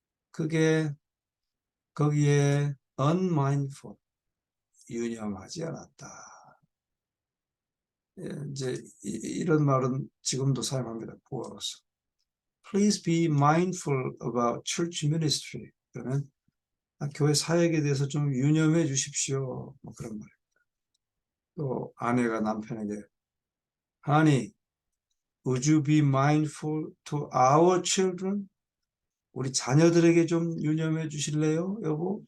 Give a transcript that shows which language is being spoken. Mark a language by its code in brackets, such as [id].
[ko] 그게 거기에 unmindful, 유념하지 않았다. 이제 이런 말은 지금도 사용합니다. 부어로서. [en] Please be mindful about church ministry. [ko] 그러면 교회 사역에 대해서 좀 유념해 주십시오. 뭐 그런 말입니다. 또 아내가 남편에게 [en] Honey, would you be mindful to our children? [ko] 우리 자녀들에게 좀 유념해 주실래요, 여보?